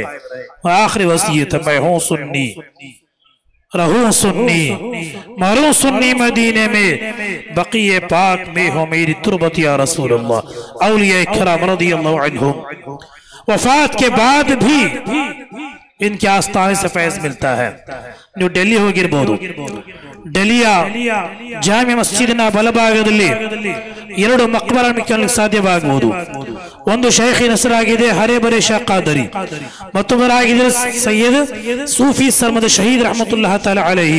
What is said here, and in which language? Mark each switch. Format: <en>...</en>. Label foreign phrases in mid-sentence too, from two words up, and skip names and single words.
<ur>آخری وصیت ہے، میں ہوں سنی، رہوں سنی، مروں سنی، مدینے میں بقیع پاک میں ہو میری تربت</ur> <ar>یا رسول اللہ۔</ar> <ur>اولیاء کرام</ur> <ar>رضی اللہ عنہم</ar> <ur>وفات کے بعد بھی ان کے آستانے سے فیض ملتا ہے۔ جو ڈیلی</ur> <kn>ಹೋಗಿರಬಹುದು، ಡೆಲ್ಲಿಯ ಜಾಮಿಯಾ ಮಸ್ಜಿದಿನ ಬಲಭಾಗದಲ್ಲಿ 2 ಮಕ್ಬರಗಳನ್ನು ಸಾಧ್ಯವಾಗಬಹುದು। ಒಂದು ಶೇಖಿನ ಹೆಸರಾಗಿದೆ ಹರೇಬರೆ ಶಾ ಖಾದರಿ, ಮತ್ತೊಬ್ಬರಾಗಿದ್ದಾರೆ ಸೈಯದ್ ಸೂಫಿ ಸರ್ಮದ್ ಶಹೀದ್</kn> <ar>رحمة الله تعالى عليه.</ar>